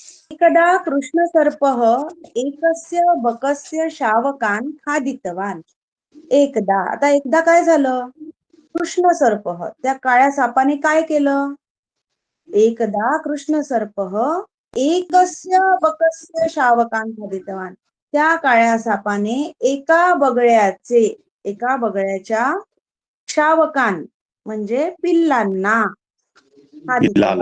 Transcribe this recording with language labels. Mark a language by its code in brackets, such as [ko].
[sa] एकदा कृष्णसर्पः एकस्य बकस्य शावकान् खादितवान्. [mr] एकदा, आता एकदा काय झालं? कृष्णसर्पः, त्या काळ्या सापाने काय केलं? [sa] एकदा कृष्णसर्पः एकस्य बकस्य शावकान् खादितवान्. [mr] त्या काळ्या सापाने एका बगळ्याच्या शावकान म्हणजे पिल्लांना खाल्ले.